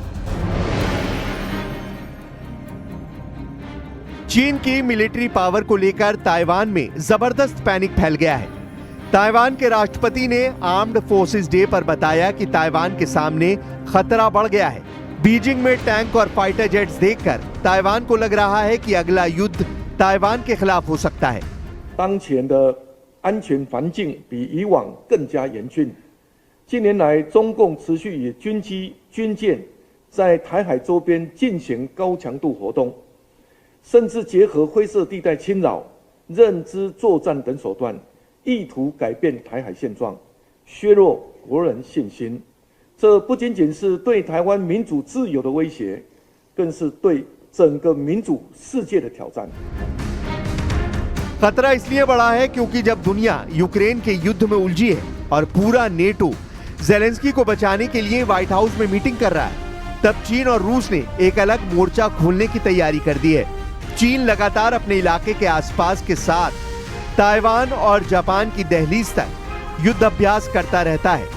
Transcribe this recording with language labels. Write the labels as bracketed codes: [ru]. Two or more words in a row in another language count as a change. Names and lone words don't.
[hi] चीन की [en] military power [hi] को लेकर ताइवान में जबरदस्त पैनिक फैल गया है। ताइवान के राष्ट्रपति ने आर्म्ड फोर्सेस डे पर बताया कि ताइवान के सामने खतरा बढ़ गया है। बीजिंग में टैंक और [en] fighter jets [hi] देखकर ताइवान को लग रहा है कि अगला युद्ध ताइवान के खिलाफ हो सकता है। [zh] 当前的安全环境比以往更加严峻。近年来，中共持续以军机、军舰在台海周边进行高强度活动，甚至结合灰色地带侵扰、认知作战等手段，意图改变台海现状，削弱国人信心。这不仅仅是对台湾民主自由的威胁，更是对整个民主世界的挑战。 [hi] खतरा इसलिए बढ़ा है क्योंकि जब दुनिया यूक्रेन के युद्ध में उलझी है और पूरा नेटो जेलेंस्की को बचाने के लिए व्हाइट हाउस में मीटिंग कर रहा है, तब चीन और रूस ने एक अलग मोर्चा खोलने की तैयारी कर दी है। चीन लगातार अपने इलाके के आसपास के साथ ताइवान और जापान की दहलीज तक युद्ध अभ्यास करता रहता है।